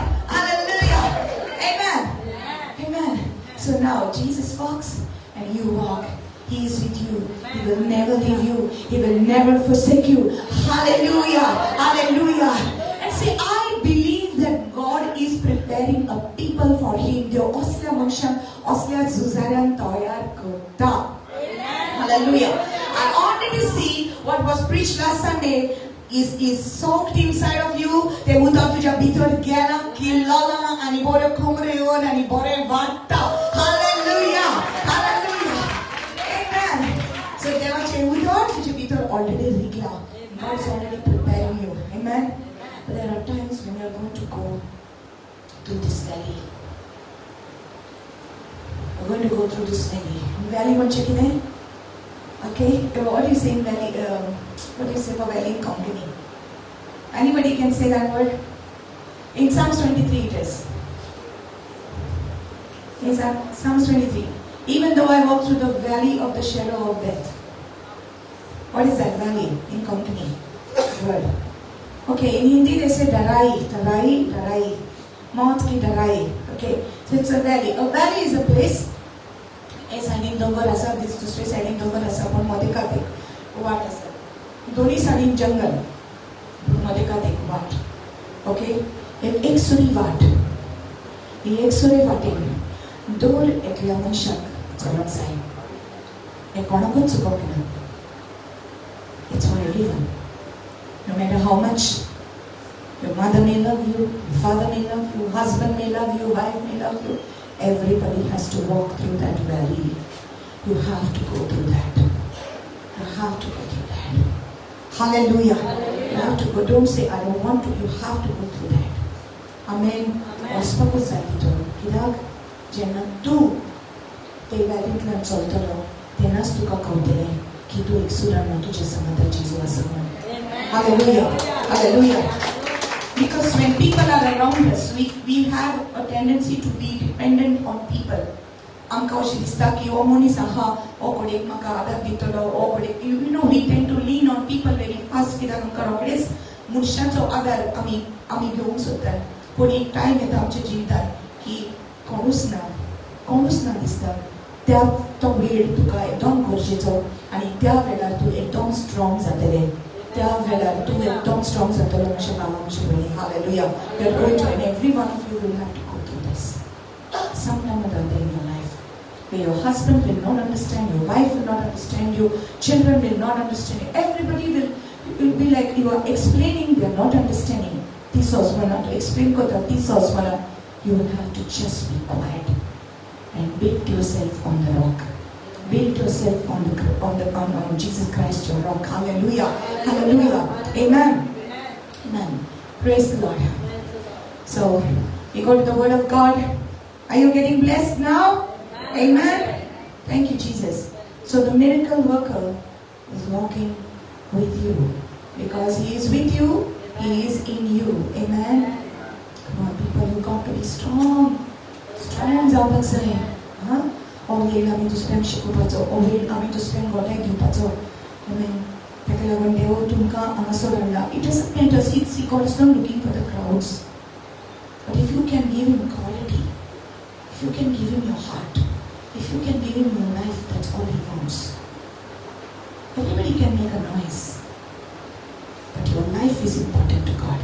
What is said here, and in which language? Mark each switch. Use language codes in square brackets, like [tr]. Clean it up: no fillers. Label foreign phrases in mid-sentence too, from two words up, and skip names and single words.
[en] Hallelujah. Amen. So now Jesus walks and you walk. He is with you. He will never leave you. He will never forsake you. Hallelujah. Hallelujah. And say, I believe that God is preparing a people for Him. [kok] Dev asल्या मनशांक असल्या झुजाऱ्यांक तयार करता. [en] Hallelujah. I wanted to see what was preached last Sunday. Is soaked inside of you. [kok] ते उदक तुझ्या भितर गेला किल्लला आणि बरे कोमरे येऊन आणि बरे वाटता. [en] Hallelujah, hallelujah, amen. [kok] So देवाचे उदक तुझ्या भितर already रिगला. [en] God is already preparing you, amen. But there are times when you are going to go through this valley. We're going to go through this valley. [kok] Valley म्हणजे किती? [en] Okay, what do you say in valley? What do you say for valley in Konkani? Anybody can say that word? In Psalms 23 it is. Is that Psalms 23? Even though I walk through the valley of the shadow of death. What is that valley in Konkani? Word. Okay, in Hindi they say darai. [hi] मौत की दराई. [en] Okay, so it's a valley. A valley is a place. [kok] एक साइडीन डोंगर आसा, दुसरे साइडीन डोंगर आसा, पण मदें कात एक वाट आसा. दोन्ही साइडीन जंगल, मदें कात एक वाट. ओके, एक सुरी वाट. ही एकसुरी वाटेन दोर एकल्या मनशाक चलत जाय. हे कोणाकूच चुकोवंक ना. [en] It's for everyone. No matter how much your mother may love you, your father may love you, husband may love you, wife may love you. Everybody has to walk through that valley. You have to go through that. You have to go through that. Hallelujah. You have to go. Don't say, I don't want to. You have to go through that. [kok] Amen. वचपाकूच जाय तितून. कित्याक जेन्ना तूं ते वॅलींतल्यान चलतलो तेन्नाच तुका कळटलें की तूं एक सुरान तुज्या समाधान जेजू आसा म्हूण. [en] Hallelujah. Hallelujah. Because when people are around us, we have a tendency to be dependent on people. [kok] आमकां अशें दिसता की हो मनीस आहा, हो कडेक म्हाका आदार दितलो, हो कडेक [en] you know we tend to lean on people very fast [kok] कित्याक आमकां रोखडेच मनशांचो आदार आमी घेवंक सोदतात. पूण एक टायम येता आमच्या जिवितांत की कोणूच ना दिसता. तो वेळ तुका एकदम गरजेचो आनी त्या वेळार तूं एकदम स्ट्रॉंग जातलें. त्या वेळार तूं एकदम स्ट्रॉंग जातलो अशें बाबा अशें म्हणी [en] Hallelujah you are going to end every one of you will have to go through this sometime or other in your life where your husband will not understand, your wife will not understand you, children will not understand you, everybody will be like you are explaining, they are not understanding. [kok] Tisos mana to explain kota tisos mana, [en] you will have to just be quiet and build yourself on the rock. Build yourself on Jesus Christ, your rock. Hallelujah. Hallelujah. Amen. Amen. Praise the Lord. So we go to the Word of God. Are you getting blessed now? Amen. Thank you, Jesus. So the miracle worker is walking with you because he is with you. He is in you. Amen. Come on, people, you got to be strong. [kok] Strong जावपाक huh? Always आमी दुसऱ्यांक शिकोवपाचो, always आमी दुसऱ्यांक गोट्याक दिवपाचो. Amen. ताका लागून देव तुमकां हांगासर हाडला. [en] It doesn't matter. See, God is not looking for the crowds. But if you can give him quality, if you can give him your heart, if you can give him your life, that's all he wants. Everybody can make a noise, but your life is important to God.